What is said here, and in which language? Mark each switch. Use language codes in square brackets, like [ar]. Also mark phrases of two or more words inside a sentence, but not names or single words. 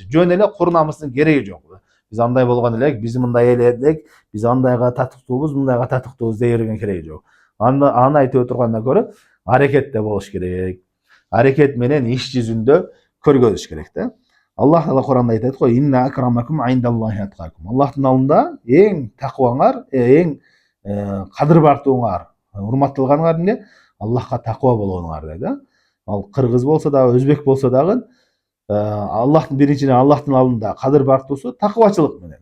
[ky] Жөн эле кур намыстын кереги жок. Биз андай болгон элек, биз мындай элек, биз андайга татыктуубуз, мындайга татыктуубуз дей берген кереги жок. Аны айтып отургандан көрө аракетте болуш керек. Аракет менен иш жүзүндө көргөзүш керек да. Аллах Таала Куранда айтат го: [ar] "إن أكرمكم عند الله أتقاكم." [ky] Аллахтын алдында эң такваңар, эң кадыр бартууңар, урматталганыңар эмне? Аллахка таква болгонуңар дейт да. Ал кыргыз болсо дагы, өзбек болсо дагы Аллахтын биринчиден Аллахтын алдында кадыр бартуусу таквачылык менен.